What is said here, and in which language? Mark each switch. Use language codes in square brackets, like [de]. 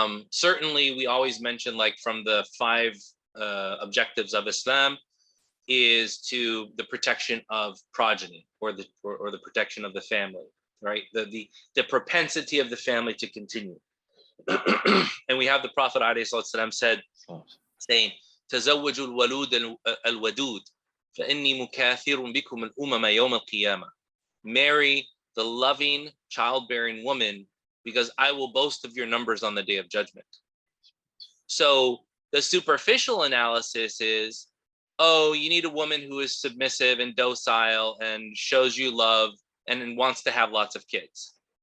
[en] Certainly we always mention, like, from the 5 objectives of Islam is to the protection of progeny, or the protection of the family, right? The propensity of the family to continue. And we have the Prophet ﷺ saying, [ar] تزوجوا الولود الودود فإني مكاثر بكم الأمم يوم القيامة. [en] Marry the loving, childbearing woman, because I will boast of your numbers on the day of judgment. So the superficial analysis is, oh, you need a woman who is submissive and docile and shows you love and wants to have lots of kids.